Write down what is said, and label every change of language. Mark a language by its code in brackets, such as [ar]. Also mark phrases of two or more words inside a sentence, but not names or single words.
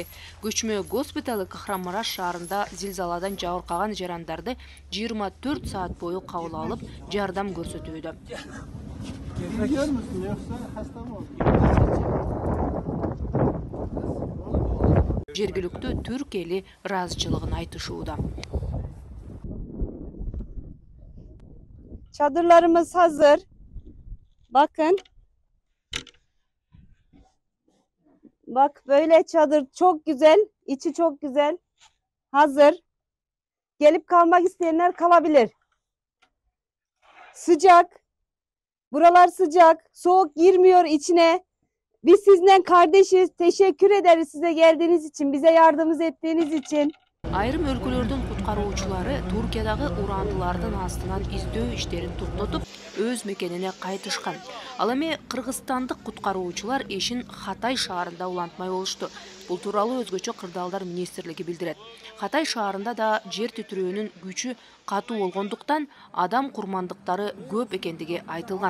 [ky] Көчмө госпиталы Кахранмараш шаарында зилзаладан жабыркаган жарандарды 24 [tr] saat boyu [ky] кабыл алып, жардам көрсөтүүдө. Жергиликтүү түрк эли ыраазычылыгын айтышууда. [tr] Çadırlarımız hazır. Bakın. Bak böyle çadır çok güzel. İçi çok güzel. Hazır. Gelip kalmak isteyenler kalabilir. Sıcak. Buralar sıcak. Soğuk girmiyor içine. Biz sizinle kardeşiz. Teşekkür ederiz size geldiğiniz için. Bize yardımınız ettiğiniz için. [ky] Айрым өлкөлөрдүн куткаруучулары Туркиядагы урандылардын астынан издөө иштерин токтотуп, өз мекенине кайтышкан. Ал эми кыргызстандык куткаруучулар ишин Хатай шаарында улантмай болушту. Бул тууралуу өзгөчө кырдаалдар министрлиги билдирет. Хатай шаарында да жер титирөөнүн күчү катуу болгондуктан адам курмандыктары көп экендиги айтылган.